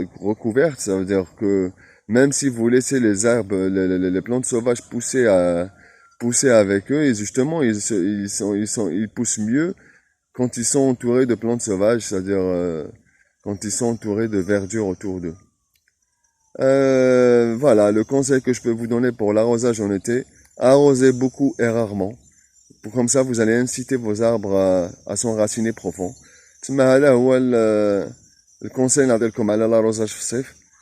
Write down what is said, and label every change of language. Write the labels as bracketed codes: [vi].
[fr] recouverte ça veut dire que même si vous laissez les arbres les plantes sauvages pousser avec eux et justement ils poussent mieux quand ils sont entourés de plantes sauvages, c'est-à-dire quand ils sont entourés de verdure autour d'eux. Voilà, le conseil que je peux vous donner pour l'arrosage en été, arrosez beaucoup et rarement. Comme ça, vous allez inciter vos arbres à s'enraciner profond. [ar] هذا هو الكونساي نعطيلكم على l'arrosage في الصيف.